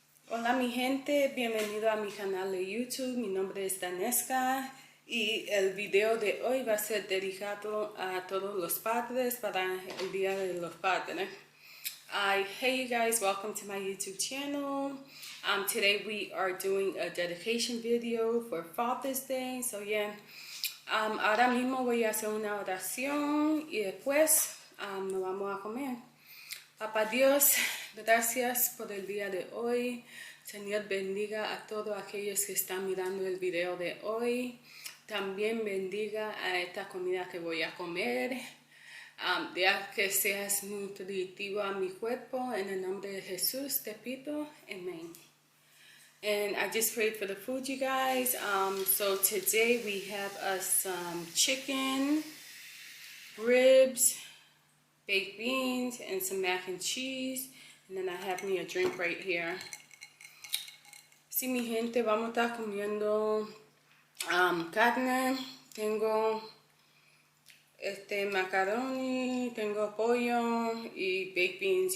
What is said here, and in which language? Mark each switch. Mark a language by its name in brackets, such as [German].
[Spanish] Hola mi gente, bienvenido a mi canal de YouTube. Mi nombre es Daneska y el video de hoy va a ser dedicado a todos los padres para el Día de los Padres. [English] Hey you guys, welcome to my YouTube channel. Today we are doing a dedication video for Father's Day. So yeah, [Spanish] ahora mismo voy a hacer una oración y después nos vamos a comer. Papá Dios, gracias por el día de hoy. Señor, bendiga a todos aquellos que están mirando el video de hoy. También bendiga a esta comida que voy a comer. Deja que seas nutritivo a mi cuerpo. En el nombre de Jesús te pido. Amén. [English] And I just prayed for the food, you guys. So today we have some chicken, ribs, baked beans, and some mac and cheese. And then I have me a drink right here. [Spanish] Sí, mi gente, vamos a estar comiendo carne. Tengo macaroni, tengo pollo y baked beans.